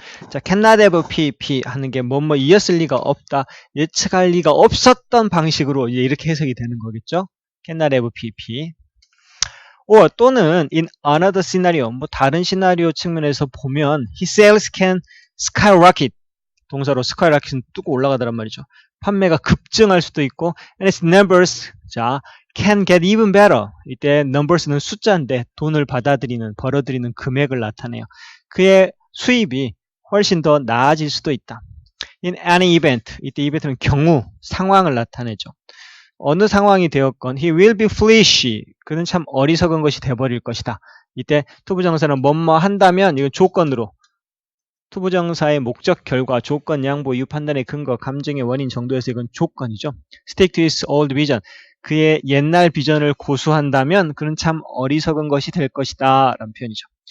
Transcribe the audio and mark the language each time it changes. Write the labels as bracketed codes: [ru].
[ko] 자, cannot have PP 하는 게 뭐뭐 이었을 리가 없다, 예측할 리가 없었던 방식으로 이렇게 해석이 되는 거겠죠. cannot have PP. 또는 [en] in another scenario, [ko] 뭐 다른 시나리오 측면에서 보면 [en] his sales can skyrocket, [ko] 동사로 skyrocket은 뚝 올라가더란 말이죠. 판매가 급증할 수도 있고 [en] and its numbers [ko] 자 [en] can get even better. [ko] 이때 numbers는 숫자인데 돈을 벌어들이는 금액을 나타내요. 그의 수입이 훨씬 더 나아질 수도 있다. [en] In any event, [ko] 이때 이벤트는 경우, 상황을 나타내죠. 어느 상황이 되었건 [en] he will be foolish. [ko] 그는 참 어리석은 것이 돼버릴 것이다. 이때 투부정사는 뭐뭐 한다면 이건 조건으로 투부정사의 목적, 결과, 조건, 양보, 이유, 판단의 근거, 감정의 원인 정도에서 이건 조건이죠. [en] Stick to his old vision. [ko] 그의 옛날 비전을 고수한다면 그는 참 어리석은 것이 될 것이다 라는 표현이죠.